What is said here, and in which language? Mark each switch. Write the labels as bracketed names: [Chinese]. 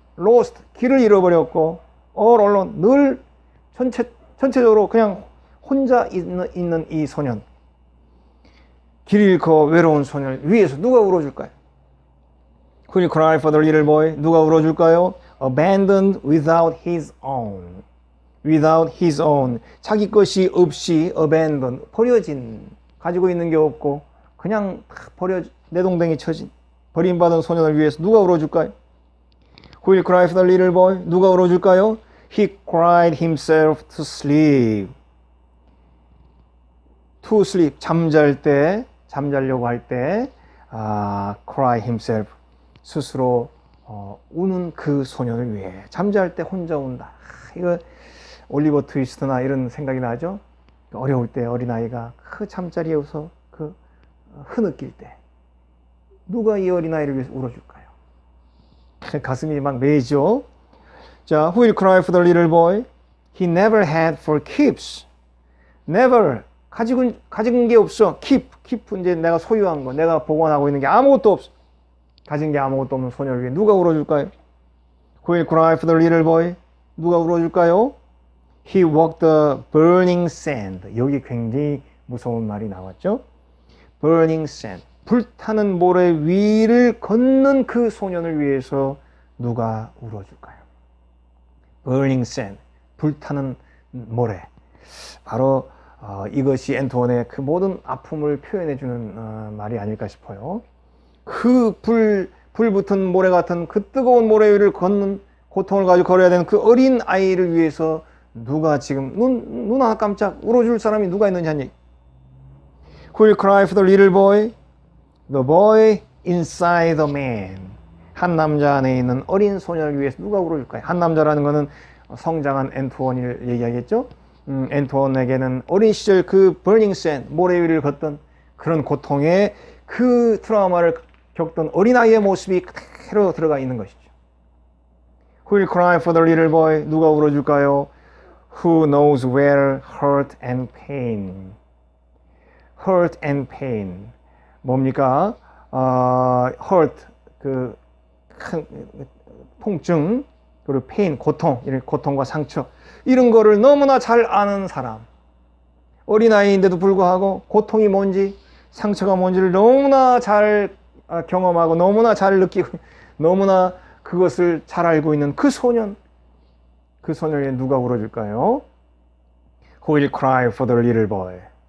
[Korean] Lost, 길을 잃어버렸고, [English] all alone, [Korean] 늘 전체적으로 그냥 혼자 있는 이 소년. 길 잃고 외로운 소년을 위해서 누가 울어줄까요? [English] Who will cry for the little boy? [Korean] 누가 울어줄까요? [English] abandoned without his own. without his own. [Korean] 자기 것이 없이 abandoned. 버려진. 가지고 있는 게 없고 그냥 내동댕이 쳐진 버림받은 소년을 위해서 누가 울어줄까요? [English] Who will cry for the little boy? [Korean] 누가 울어줄까요? [English] He cried himself to sleep. To sleep. [Korean] 잠자려고 할 때, [English] cry himself. [Korean] 스스로, 우는 그 소년을 위해. 잠잘 때 혼자 운다. 이거, 올리버 트위스트나 이런 생각이 나죠? 어려울 때 어린아이가 그 잠자리에 웃어 흐느낄 때. 누가 이 어린아이를 위해서 울어줄까요? 가슴이 막 메이죠? [English] 자, who will cry for the little boy? He never had for keeps. never. [Korean] 가진 게 없어. keep 이제 내가 소유한 거, 내가 보관하고 있는 게 아무것도 없어. 가진 게 아무것도 없는 소녀를 위해 누가 울어줄까요? [English] Who will cry for the little boy? [Korean] 누가 울어줄까요? [English] He walked the burning sand. [Korean] 여기 굉장히 무서운 말이 나왔죠? [English] burning sand. [Korean] 불타는 모래 위를 걷는 그 소년을 위해서 누가 울어줄까요? [English] burning sand. [Korean] 불타는 모래. 바로 이것이 앤토원의 그 모든 아픔을 표현해주는 말이 아닐까 싶어요. 그 불붙은 모래 같은 그 뜨거운 모래 위를 걷는 고통을 가지고 걸어야 되는 그 어린 아이를 위해서 누가 지금 눈 하나 깜짝 울어줄 사람이 누가 있느냐 하니 [English] Who will cry for the little boy? The boy inside the man. [Korean] 한 남자 안에 있는 어린 소년을 위해서 누가 울어줄까요? 한 남자라는 것은 성장한 앤토원을 얘기하겠죠? 앤토원에게는 어린 시절 그 버닝 샌, 모래 위를 걷던 그런 고통에 그 트라우마를 겪던 어린아이의 모습이 그대로 들어가 있는 것이죠. [English] Who will cry for the little boy? [Korean] 누가 울어줄까요? [English] Who knows where hurt and pain. hurt and pain. [Korean] 뭡니까? hurt, 그 큰 통증, 그리고 pain, 고통, 이런 고통과 상처. 이런 거를 너무나 잘 아는 사람. 어린아이인데도 불구하고 고통이 뭔지, 상처가 뭔지를 너무나 잘 경험하고 너무나 잘 느끼고 너무나 그것을 잘 알고 있는 그 소년. 그 소년에 누가 울어줄까요? [English] Who will cry for the little boy?